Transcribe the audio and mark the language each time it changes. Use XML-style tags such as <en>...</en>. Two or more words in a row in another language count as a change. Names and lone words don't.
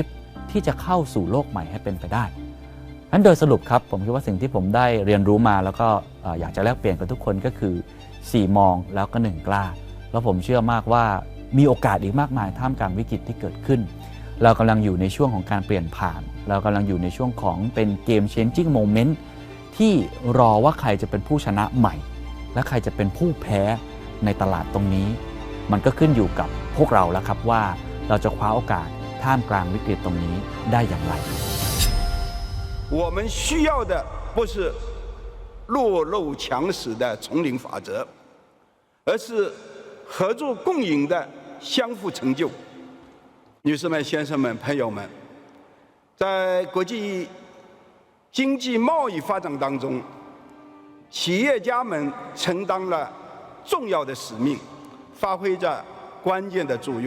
<th>ที่จะเข้าสู่โลกใหม่ให้เป็นไปได้นั้นโดยสรุปครับผมคิดว่าสิ่งที่ผมได้เรียนรู้มาแล้วก็อยากจะแลกเปลี่ยนกับทุกคน ก็คือ4มองแล้วก็1กล้าแล้วผมเชื่อมากว่ามีโอกาสอีกมากมายท่ามกลางวิกฤตที่เกิดขึ้นเรากำลังอยู่ในช่วงของการเปลี่ยนผ่านเรากำลังอยู่ในช่วงของเป็น</th> <en>game changing moment</en> <th>ที่รอว่าใครจะเป็นผู้ชนะใหม่และใครจะเป็นผู้แพ้ในตลาดตรงนี้มันก็ขึ้นอยู่กับพวกเราแล้วครับว่าเราจะคว้าโอกาสท่ามกลางวิกฤตตรงนี้ได้อย่างไร</th> <zh>我们需要的不是弱肉强食的丛林法则，而是合作共赢的相互成就。女士们、先生们、朋友们，在国际经济贸易发展当中，企业家们承担了重要的使命，发挥着关键的作用。</zh>